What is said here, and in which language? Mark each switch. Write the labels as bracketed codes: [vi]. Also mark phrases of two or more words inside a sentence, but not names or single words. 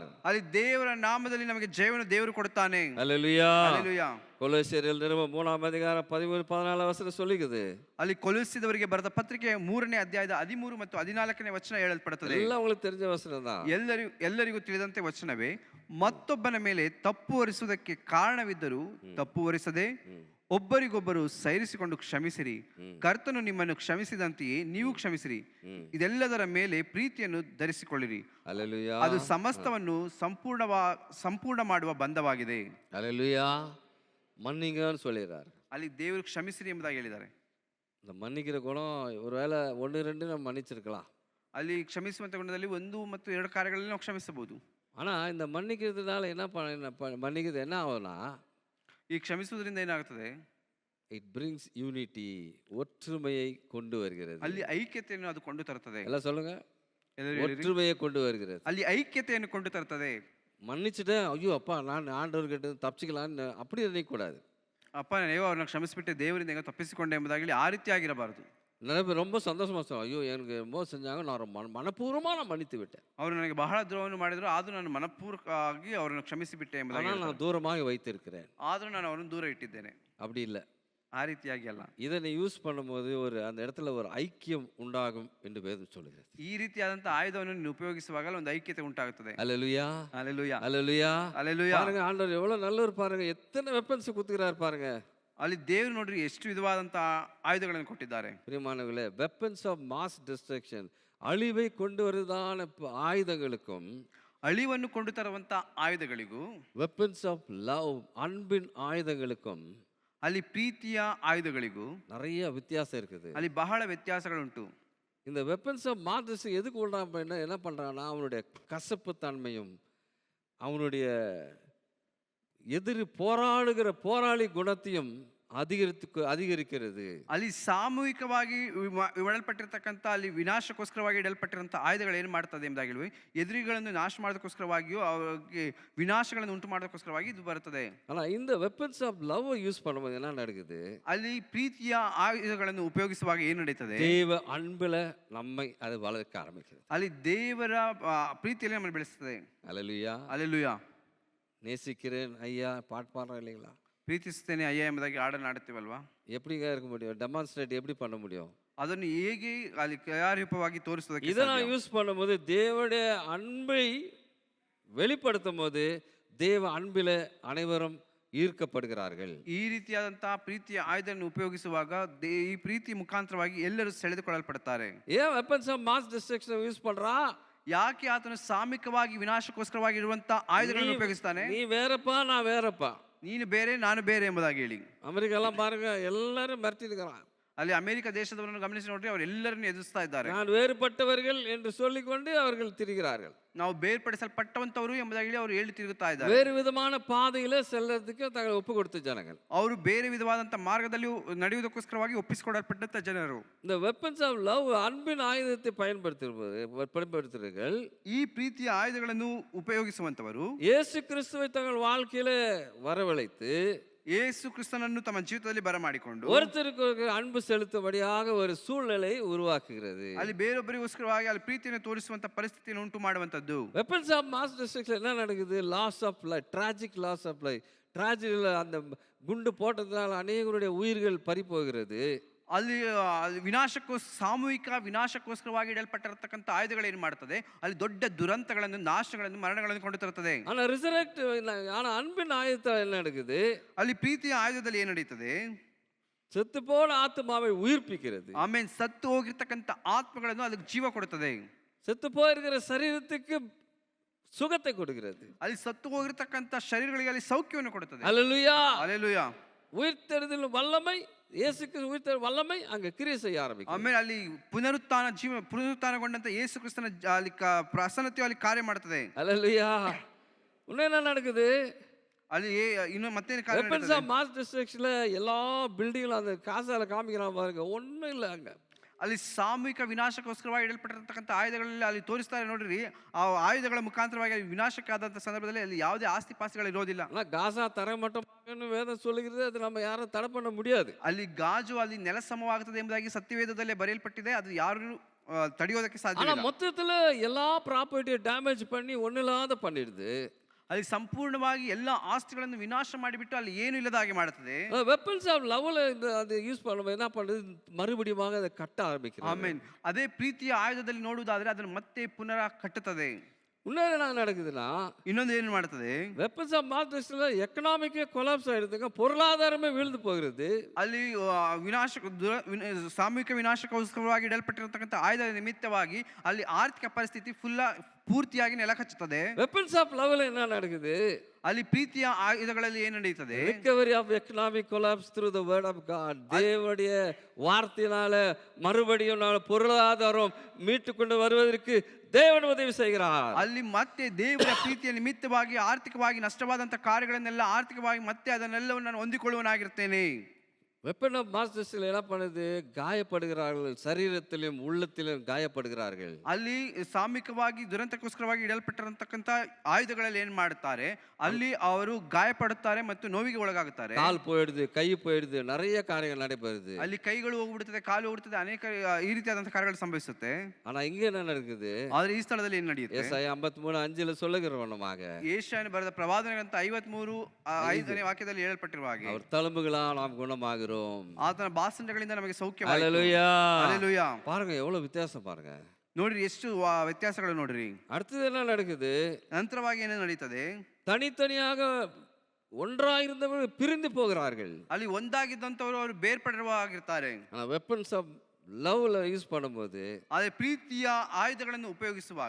[kn] ಅಲ್ಲಿ ದೇವರ ನಾಮದಲ್ಲಿ ನಮಗೆ ಜಯವನ್ನು ದೇವರು ಕೊಡುತ್ತಾನೆ. [ta] ஹல்லேலூயா. [kn] ಹಲ್ಲೆಲೂಯಾ. [ta] கொலோசியர் நிருபம் 3:13-14 சொல்லிக்குது. [kn] ಅಲ್ಲಿ ಕೊಲೊಸ್ಸಿದವರಿಗೆ ಬರೆದ ಪತ್ರಿಕೆ 3ನೇ ಅಧ್ಯಾಯದ 13 ಮತ್ತು 14ನೇ ವಚನ ಹೇಳಲ್ಪಡುತ್ತದೆ. [ta] ಎಲ್ಲ உங்களுக்கு தெரிஞ்ச வசனம் தான். [kn] ಎಲ್ಲರಿಗೂ ತಿಳಿದಂತೆ ವಚನವೇ. ಮತ್ತೊಬ್ಬನ ಮೇಲೆ ತಪ್ಪು ಹೊರಿಸುವುದಕ್ಕೆ ಕಾರಣವಿದ್ದರೂ ತಪ್ಪು ಹೊರಿಸದೆ ಒಬ್ಬರಿಗೊಬ್ಬರು ಸೈರಿಸಿಕೊಂಡು ಕ್ಷಮಿಸಿರಿ. ಕರ್ತನು ನಿಮ್ಮನ್ನು ಕ್ಷಮಿಸಿದಂತೆಯೇ ನೀವು ಕ್ಷಮಿಸಿರಿ. ಇದೆಲ್ಲದರ ಮೇಲೆ ಪ್ರೀತಿಯನ್ನು ಧರಿಸಿಕೊಳ್ಳಿರಿ. ಹಲ್ಲೆಲೂಯಾ. ಅದು ಸಮಸ್ತವನ್ನು ಸಂಪೂರ್ಣ ಮಾಡುವ ಬಂಧವಾಗಿದೆ. ಹಲ್ಲೆಲೂಯಾ. [ta] மன்னிங்கன்னு சொல்லிடுறாரு. [kn] ಅಲ್ಲಿ ದೇವರು ಕ್ಷಮಿಸಿರಿ ಎಂಬುದಾಗಿ ಹೇಳಿದ್ದಾರೆ. [ta] இந்த மன்னிக்கிற குணம் ஒருவேளை 1, 2 நம்ம மன்னிச்சிருக்கலாம். [kn] ಅಲ್ಲಿ ಕ್ಷಮಿಸುವಂತ ಗುಣದಲ್ಲಿ 1 ಮತ್ತು 2 ಕಾರ್ಯಗಳಲ್ಲಿ ನಾವು ಕ್ಷಮಿಸಬಹುದು. [ta] ஆனா இந்த மன்னிக்கிறதுனால மன்னிக்கிறது என்ன ஆகும்னா, [kn] ಈ ಕ್ಷಮಿಸುವುದರಿಂದ ಏನಾಗುತ್ತದೆ? [en] it brings unity, [ta] ஒற்றுமையை கொண்டு வருகிறது. [kn] ಅಲ್ಲಿ ಐಕ್ಯತೆಯನ್ನು ಅದು ಕೊಂಡು ತರುತ್ತದೆ. [ta] எல்லாம் சொல்லுங்க, [kn] ಎಲ್ಲರೂ ಹೇಳಿರಿ. [ta] ஒற்றுமையை கொண்டு வருகிறது. [kn] ಅಲ್ಲಿ ಐಕ್ಯತೆಯನ್ನು ಕೊಂಡು ತರುತ್ತದೆ. [ta] மன்னிச்சுட்டேன், ஐயோ அப்பா நான் ஆண்டவர்கிட்ட தப்பிச்சுக்கலான்னு அப்படி நினைக்கக்கூடாது. [kn] ಅಪ್ಪ ನೀವು ಅವ್ರನ್ನ ಕ್ಷಮಿಸಿಬಿಟ್ಟೆ, ದೇವರಿಂದ ಹೆಂಗೋ ತಪ್ಪಿಸಿಕೊಂಡೆ ಎಂಬುದಾಗಲಿ ಆ ರೀತಿ ಆಗಿರಬಾರದು. [ta] நிறைய பேர் ரொம்ப சந்தோஷமா சொல்லுவாங்க, ஐயோ எனக்கு ரொம்ப செஞ்சாங்க, நான் மனப்பூர்வமாக நான் மன்னித்து விட்டேன், [kn] ಅವರು ನನಗೆ ಬಹಳ ದ್ರೋಹವನ್ನು ಮಾಡಿದ್ರು, ಆದರೂ ನಾನು ಮನಪೂರ್ವಕವಾಗಿ ಅವರನ್ನು ಕ್ಷಮಿಸಿಬಿಟ್ಟೆ ಎಂಬುದಾಗಿ [ta] ஆனால் நான் தூரமாக வைத்திருக்கிறேன். [kn] ಆದರೂ ನಾನು ಅವರನ್ನು ದೂರ ಇಟ್ಟಿದ್ದೇನೆ. [ta] அப்படி இல்லை. [kn] ಆ ರೀತಿಯಾಗಿ ಅಲ್ಲ. [ta] இதனை யூஸ் பண்ணும்போது அந்த இடத்துல ஒரு ஐக்கியம் உண்டாகும் என்று வேதம் சொல்லுகிறது. [kn] ಈ ರೀತಿಯಾದಂತಹ ಆಯುಧವನ್ನು ನೀನು ಉಪಯೋಗಿಸುವಾಗ ಒಂದು ಐಕ್ಯತೆ ಉಂಟಾಗುತ್ತದೆ. [ta] அல்லேலூயா, [kn] ಹಲ್ಲೆಲೂಯಾ, [ta] அல்லேலூயா, [kn] ಹಲ್ಲೆಲೂಯಾ. [ta] பாருங்க ஆண்டவர் எவ்வளவு நல்லவர் பாருங்க, எத்தனை வெப்பன்ஸ் குத்துக்கிறார் பாருங்க. [kn] ಅಲ್ಲಿ ದೇವರು ನೋಡ್ರಿ ಎಷ್ಟು ವಿಧವಾದಂತಹ ಆಯುಧಗಳನ್ನು ಕೊಟ್ಟಿದ್ದಾರೆ. [ta] பிரியமானவர்களே, [en] weapons of mass destruction, [ta] அழிவை கொண்டு வருவதான ஆயுதங்களுக்கும், [kn] ಅಳಿವನ್ನು ಕೊಂಡು ತರುವಂತ ಆಯುಧಗಳಿಗೂ, [en] weapons of love, [ta] அன்பின் ஆயுதங்களுக்கும் [kn] ಅಲ್ಲಿ ಪ್ರೀತಿಯ ಆಯುಧಗಳಿಗೂ [ta] நிறைய வித்தியாசம் இருக்குது. [kn] ಅಲ್ಲಿ ಬಹಳ ವ್ಯತ್ಯಾಸಗಳುಂಟು. [ta] இந்த [en] weapons of mass [ta] எதுக்கு என்ன பண்றான்னா, அவனுடைய கசப்பு தன்மையும் அவனுடைய போராடுகிற போராளி குணத்தையும் அதிகரிக்கிறது. [kn] ಅಲ್ಲಿ ಸಾಮೂಹಿಕವಾಗಿ ಇಡಲ್ಪಟ್ಟಿರ್ತಕ್ಕಂಥ ಅಲ್ಲಿ ವಿನಾಶಕ್ಕೋಸ್ಕರವಾಗಿ ಇಡಲ್ಪಟ್ಟಿರುವಂಥ ಆಯುಧಗಳು ಏನು ಮಾಡ್ತದೆ ಎಂಬುದಾಗಿ ಹೇಳುವೆ, ಎದುರಿಗಳನ್ನು ನಾಶ ಮಾಡೋದಕ್ಕೋಸ್ಕರವಾಗಿಯೂ ಅವರಿಗೆ ವಿನಾಶಗಳನ್ನು ಉಂಟು ಮಾಡೋದಕ್ಕೋಸ್ಕರವಾಗಿ ಇದು ಬರುತ್ತದೆ. [ta] ஆனா இந்த [en] weapons of love use [ta] பண்ணும்போது என்ன நடக்குது? [kn] ಅಲ್ಲಿ ಪ್ರೀತಿಯ ಆಯುಧಗಳನ್ನು ಉಪಯೋಗಿಸುವಾಗ ಏನು ನಡೀತದೆ? [ta] தேவ அன்புல நம்மை அது வளர்க்க ஆரம்பிக்கிறது. [kn] ಅಲ್ಲಿ ದೇವರ ಪ್ರೀತಿಯಲ್ಲಿ ನಮ್ಮನ್ನು ಬೆಳೆಸ್ತದೆ. [ta] அல்லேலூயா, [kn] ಹಲ್ಲೆಲೂಯಾ. [ta] நேசிக்கிறேன் ஐயா பாட்டு பாடுறோம் இல்லைங்களா? [kn] ಪ್ರೀತಿಸ್ತೇನೆ ಅಯ್ಯ ಎಂಬುದಾಗಿ ಹಾಡನ್ನು ಆಡುತ್ತೀವಲ್ವಾ? [ta] எப்படிங்க இருக்க முடியும்? டெமான்ஸ்ட்ரேட் எப்படி பண்ண முடியும்? [kn] ಅದನ್ನು ಹೇಗೆ ಅಲ್ಲಿ ಕ್ರಿಯಾರೂಪವಾಗಿ ತೋರಿಸುವುದಕ್ಕೆ [ta] இதெல்லாம் [kn] ಸಾಧ್ಯ? [ta] யூஸ் பண்ணும்போது தேவனுடைய அன்பை வெளிப்படுத்தும் போது தேவ அன்பில அனைவரும் ஈர்க்கப்படுகிறார்கள். [kn] ಈ ರೀತಿಯಾದಂತಹ ಪ್ರೀತಿಯ ಆಯುಧವನ್ನು ಉಪಯೋಗಿಸುವಾಗ ಈ ಪ್ರೀತಿ ಮುಖಾಂತರವಾಗಿ ಎಲ್ಲರೂ ಸೆಳೆದುಕೊಳ್ಳಲ್ಪಡುತ್ತಾರೆ. [ta] ஏன் [en] weapons of mass destruction use [ta] பண்றா? [kn] ಯಾಕೆ ಆತನು ಸಾಮಿಕವಾಗಿ ವಿನಾಶಕ್ಕೋಸ್ಕರವಾಗಿ ಇರುವಂತ ಆಯುಧಗಳನ್ನು ಉಪಯೋಗಿಸ್ತಾನೆ? [ta] நீ வேறப்பா நான் வேறப்பா, [kn] ನೀನು ಬೇರೆ ನಾನು ಬೇರೆ ಎಂಬುದಾಗಿ ಹೇಳಿ. [ta] அமெரிக்காலாம் பாருங்க, எல்லாரும் மிரட்டிருக்கிறான். [kn] ಅಲ್ಲಿ ಅಮೆರಿಕ ದೇಶದವರನ್ನು ಗಮನಿಸಿ ನೋಡ್ರಿ, ಅವರು ಎಲ್ಲರನ್ನು ಎದುರಿಸ್ತಾ ಇದ್ದಾರೆ. [ta] நான் வேறுபட்டவர்கள் என்று சொல்லிக்கொண்டு அவர்கள் திரிகிறார்கள். [kn] ನಾವು ಬೇರ್ಪಡಿಸಲ್ಪಟ್ಟವಂತವರು ಎಂಬುದಾಗಿ ಹೇಳಿ ಅವರು ಹೇಳಿ ತಿರುಗುತ್ತಾ ಇದ್ದಾರೆ. [ta] வேறு விதமான பாதையில செல்லறதுக்கு தங்களை ஒப்பு கொடுத்த ஜனங்கள். [kn] ಅವರು ಬೇರೆ ವಿಧವಾದಂತ ಮಾರ್ಗದಲ್ಲಿ ನಡೆಯುವುದಕ್ಕೋಸ್ಕರವಾಗಿ ಒಪ್ಪಿಸಿಕೊಡಲ್ಪಟ್ಟಂತ ಜನರು. [ta] இந்த [en] weapons of love, [ta] அன்பின் ஆயுதத்தை பயன்படுத்துகிறார்கள். [kn] ಈ ಪ್ರೀತಿಯ ಆಯುಧಗಳನ್ನು ಉಪಯೋಗಿಸುವಂತವರು [ta] இயேசு கிறிஸ்துவை தங்கள் வாழ்க்கையில வரவழைத்து [kn] ಯೇಸು ಕ್ರಿಸ್ತನನ್ನು ತಮ್ಮ ಜೀವಿತದಲ್ಲಿ ಬರಮಾಡಿಕೊಂಡು [ta] ஒருத்தருக்கு அன்பு செலுத்தும்படியாக ஒரு சூழ்நிலை உருவாக்குகிறது. [kn] ಅಲ್ಲಿ ಬೇರೊಬ್ಬರಿಗೋಸ್ಕರವಾಗಿ ಅಲ್ಲಿ ಪ್ರೀತಿಯನ್ನು ತೋರಿಸುವಂತ ಪರಿಸ್ಥಿತಿಯನ್ನು ಉಂಟು ಮಾಡುವಂತದ್ದು. [en] weapons of mass destruction [ta] என்ன நடக்குது? [en] loss of life, tragic loss of life. [ta] ட்ராஜடியில் அந்த குண்டு போட்டதுனால அநேகருடைய உயிர்கள் பறிபோகிறது. [kn] ಅಲ್ಲಿ ಸಾಮೂಹಿಕ ವಿನಾಶಕ್ಕೋಸ್ಕರವಾಗಿ ಇಡಲ್ಪಟ್ಟಿರತಕ್ಕಂಥ ಆಯುಧಗಳು ಏನು ಮಾಡ್ತದೆ? ಅಲ್ಲಿ ದೊಡ್ಡ ದುರಂತಗಳನ್ನು, ನಾಶಗಳನ್ನು, ಮರಣಗಳನ್ನು ಕೊಂಡು ತರುತ್ತದೆ. [ta] ஆனா அன்பின் ஆயுதத்தில் என்ன நடக்குது? [kn] ಅಲ್ಲಿ ಪ್ರೀತಿಯ ಆಯುಧದಲ್ಲಿ ಏನು ನಡೀತದೆ? [ta] செத்து போன ஆத்மாவை உயிர்ப்பிக்கிறது. [kn] ಆಮೇಲೆ ಸತ್ತು ಹೋಗಿರ್ತಕ್ಕಂಥ ಆತ್ಮಗಳನ್ನು ಅದಕ್ಕೆ ಜೀವ ಕೊಡುತ್ತದೆ. [ta] செத்து போயிருக்கிற சரீரத்துக்கு சுகத்தை கொடுக்கிறது. [kn] ಅಲ್ಲಿ ಸತ್ತು ಹೋಗಿರ್ತಕ್ಕಂಥ ಶರೀರಗಳಿಗೆ ಅಲ್ಲಿ ಸೌಖ್ಯವನ್ನು ಕೊಡುತ್ತದೆ. [ta] அல்லேலூயா, [kn] ಹಲ್ಲೆಲೂಯಾ. [ta] உயிர்த்தெழுதலின் வல்லமை, இயேசுக்கு உயிர்த்தெழுதல் வல்லமை அங்க கிரியை செய்ய ஆரம்பிக்கும். [kn] ಆಮೇಲೆ ಅಲ್ಲಿ ಪುನರುತ್ಥಾನಗೊಂಡಂತ ಯೇಸು ಕ್ರಿಸ್ತನ ಅಲ್ಲಿ ಪ್ರಸನ್ನತೆಯು ಅಲ್ಲಿ ಕಾರ್ಯ ಮಾಡ್ತದೆ. [ta] அல்லேலூயா. இன்னும் என்ன நடக்குது? [kn] ಅಲ್ಲಿ ಇನ್ನು ಮತ್ತೇನು [en] weapons of mass destruction-la [ta] எல்லா பில்டிங்ல அந்த காசால காமிக்கிறான் பாருங்க, ஒண்ணும் இல்ல அங்க. [kn] ಅಲ್ಲಿ ಸಾಮೂಹಿಕ ವಿನಾಶಕ್ಕೋಸ್ಕರವಾಗಿ ಇಡಲ್ಪಟ್ಟಿರ್ತಕ್ಕಂಥ ಆಯುಧಗಳಲ್ಲಿ ಅಲ್ಲಿ ತೋರಿಸ್ತಾರೆ ನೋಡ್ರಿ. ಆ ಆಯುಧಗಳ ಮುಖಾಂತರವಾಗಿ ವಿನಾಶಕ್ಕೆ ಆದಂಥ ಸಂದರ್ಭದಲ್ಲಿ ಅಲ್ಲಿ ಯಾವುದೇ ಆಸ್ತಿ ಪಾಸ್ತಿಗಳು ಇರೋದಿಲ್ಲ. [ta] காசா தரைமட்டமாகன்னு வேதம் சொல்லுகிறது, அது நம்ம யாரும் தடை பண்ண முடியாது. [kn] ಅಲ್ಲಿ ಗಾಜು ಅಲ್ಲಿ ನೆಲ ಸಮವಾಗುತ್ತದೆ ಎಂಬುದಾಗಿ ಸತ್ಯವೇದದಲ್ಲೇ ಬರೆಯಲ್ಪಟ್ಟಿದೆ. ಅದು ಯಾರು ತಡೆಯೋದಕ್ಕೆ ಸಾಧ್ಯ [ta] ஆனா [kn] ಇಲ್ಲ. [ta] மொத்தத்துல எல்லா [en] property-ai damage [ta] பண்ணி ஒண்ணில்லாத பண்ணிடுது. [kn] ಅಲ್ಲಿ ಸಂಪೂರ್ಣವಾಗಿ ಎಲ್ಲ ಆಸ್ತಿಗಳನ್ನು ವಿನಾಶ ಮಾಡಿಬಿಟ್ಟು ಅಲ್ಲಿ ಏನು ಇಲ್ಲದ ಹಾಗೆ ಮಾಡುತ್ತದೆ. [en] weapons of love-la [ta] அது யூஸ் பண்ணும்போது என்ன பண்ணுது? மறுபடியும் அதை கட்ட ஆரம்பிக்கிறது. [kn] ಆಮೇನ್. ಅದೇ ಪ್ರೀತಿಯ ಆಯುಧದಲ್ಲಿ ನೋಡುವುದಾದ್ರೆ ಅದನ್ನು ಮತ್ತೆ ಪುನಃ ಕಟ್ಟುತ್ತದೆ. [ta] இன்னொரு என்ன நடக்குதுன்னா, [kn] ಇನ್ನೊಂದು ಏನು ಮಾಡುತ್ತದೆ? [en] weapons of mass destruction-la economy-ye collapse [ta] ஆயிடுதுங்க, பொருளாதாரமே வீழ்ந்து போகிறது. [kn] ಅಲ್ಲಿ ಸಾಮೂಹಿಕ ವಿನಾಶಕ್ಕೋಸ್ಕರವಾಗಿ ಇಡಲ್ಪಟ್ಟಿರತಕ್ಕಂಥ ಆಯುಧ ನಿಮಿತ್ತವಾಗಿ ಅಲ್ಲಿ ಆರ್ಥಿಕ ಪರಿಸ್ಥಿತಿ ಪೂರ್ತಿಯಾಗಿ ನೆಲ ಕಚ್ಚುತ್ತದೆ. [en] weapons of love-la [ta] என்ன நடக்குது? [kn] ಅಲ್ಲಿ ಪ್ರೀತಿಯ ಆಯುಧಗಳಲ್ಲಿ ಏನು ನಡೆಯುತ್ತದೆ? [en] recovery of economic collapse through the word of God. [ta] தேவனுடைய வார்த்தையினால மறுபடியும் நான் பொருளாதாரம் மீட்டு கொண்டு வருவதற்கு தேவன் உதவி செய்கிறார். [kn] ಅಲ್ಲಿ ಮತ್ತೆ ದೇವರ ಪ್ರೀತಿಯ ನಿಮಿತ್ತವಾಗಿ ಆರ್ಥಿಕವಾಗಿ ನಷ್ಟವಾದಂತ ಕಾರ್ಯಗಳನ್ನೆಲ್ಲ ಆರ್ಥಿಕವಾಗಿ ಮತ್ತೆ ಅದನ್ನೆಲ್ಲವನ್ನು ನಾನು ಹೊಂದಿಕೊಳ್ಳುವನಾಗಿರ್ತೇನೆ. [en] weapon of masters-la [ta] என்ன பண்ணுது? காயப்படுகிறார்கள், சரீரத்திலும் உள்ளத்திலும் காயப்படுகிறார்கள். [kn] ಅಲ್ಲಿ ಸಾಮೂಹಿಕವಾಗಿ ದುರಂತಕ್ಕೋಸ್ಕರವಾಗಿ ಇಡಲ್ಪಟ್ಟಿರತಕ್ಕಂತ ಆಯುಧಗಳಲ್ಲಿ ಏನ್ ಮಾಡುತ್ತಾರೆ? ಅಲ್ಲಿ ಅವರು ಗಾಯಪಡುತ್ತಾರೆ ಮತ್ತು ನೋವಿಗೆ ಒಳಗಾಗುತ್ತಾರೆ. [ta] கால் போயிடுது, கை போயிடுது, நிறைய காரியங்கள் நடைபெறுது. [kn] ಅಲ್ಲಿ ಕೈಗಳು ಹೋಗ್ಬಿಡುತ್ತದೆ, ಕಾಲು ಹೋಗ್ಬಿಡುತ್ತದೆ, ಅನೇಕ ಈ ರೀತಿಯಾದಂತಹ ಕಾರ್ಯಗಳು ಸಂಭವಿಸುತ್ತೆ. [ta] ஆனா இங்க என்ன நடக்குது? [kn] ಆದ್ರೆ ಈ ಸ್ಥಳದಲ್ಲಿ ಏನ್ ನಡೆಯುತ್ತೆ? [ta] ஏசாயா 53:5 சொல்லுகிறவனமாக [kn] ಯೆಶಾಯನು ಬರೆದ ಪ್ರವಾದನೆಗಳಂತ 53:5ನೇ ವಾಕ್ಯದಲ್ಲಿ ಹೇಳಲ್ಪಟ್ಟಿರುವ ಹಾಗೆ [ta] அவர் தழும்புகளால் நாம் குணமாகிறோம். [kn] ಆತನ ಬಾಸಂಡಗಳಿಂದ ನಮಗೆ ಸೌಖ್ಯ. [ta] ஹalleluya. [kn] ಹಲ್ಲೆಲೂಯಾ. [ta] பாருங்க எவ்வளவு வித்தியாசம் பாருங்க. [kn] ನೋಡ್ರಿ ಎಷ್ಟು ವ್ಯತ್ಯಾಸಗಳು ನೋಡ್ರಿ. [ta] அடுத்தது என்ன நடக்குது? [kn] ನಂತರವಾಗಿ ಏನೇನು ನಡೀತದೆ? [ta] தனித்தனியாக ஒன்றாயிருந்தவர்கள் பிரிந்து போகிறார்கள். [kn] ಅಲ್ಲಿ ಒಂದಾಗಿದ್ದಂತವರು ಅವರು ಬೇರ್ಪಡಿರುವಾಗಿರ್ತಾರೆ. [ta] ஆனா [en] weapons of love-la use [ta] பண்ணும்போது [kn] ಆದರೆ ಪ್ರೀತಿಯ ಆಯುಧಗಳನ್ನು ಉಪಯೋಗಿಸುವಾಗ